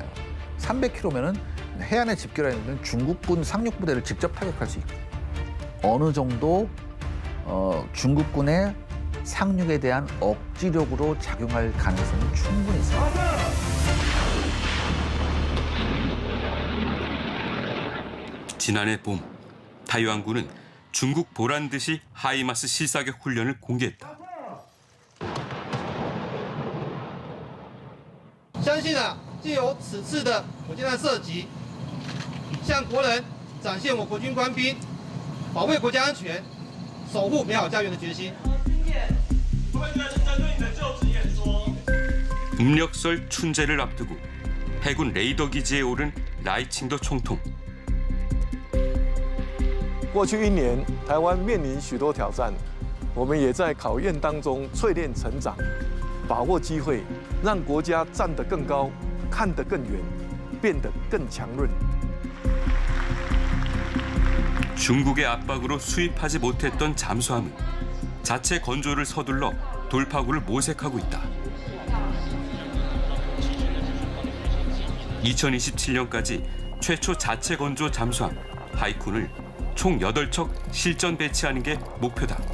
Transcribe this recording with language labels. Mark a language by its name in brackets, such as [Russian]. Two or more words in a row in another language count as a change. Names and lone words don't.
[Korean] 300km면은 해안에 집결해 있는 중국군 상륙부대를 직접 타격할 수 있고 어느 정도 중국군의 상륙에 대한 억지력으로 작용할 가능성이 충분히 있습니다. 지난해 봄, 타이완군은 중국 보란 듯이 하이마스 실사격 훈련을 공개했다. [Chinese] 相信借由此次的火箭弹射击，向国人展现我国军官兵保卫国家安全、守护美好家园的决心。 [Korean] 음력설 춘제를 앞두고 해군 레이더 기지에 오른 라이칭더 총통. [Chinese] 过去1年，台湾面临许多挑战，我们也在考验当中淬炼成长，把握机会，让国家站得更高，看得更远，变得更强韧。 [Korean] 중국의 압박으로 수입하지 못했던 잠수함은 자체 건조를 서둘러 돌파구를 모색하고 있다. 2027년까지 최초 자체 건조 잠수함 하이쿤을 총 8척 실전 배치하는 게 목표다.